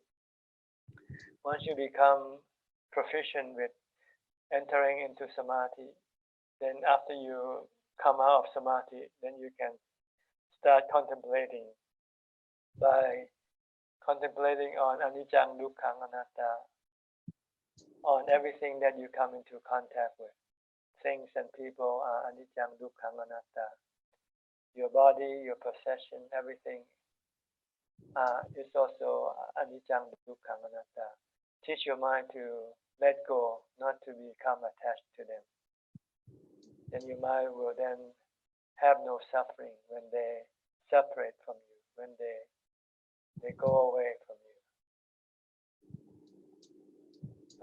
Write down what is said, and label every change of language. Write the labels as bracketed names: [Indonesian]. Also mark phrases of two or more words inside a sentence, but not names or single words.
[English] Once you become proficient with entering into samadhi, then after you come out of samadhi, then you can start contemplating by contemplating on [Pali] anicca, dukkha, anatta, [English] on everything that you come into contact with. Things and people are [Pali] anicca, dukkha, anatta. [English] Your body, your possession, everything is also [Pali] anicca, dukkha, anatta. [English] Teach your mind to let go, not to become attached to them. Then your mind will then have no suffering when they separate from you, when they go away from you.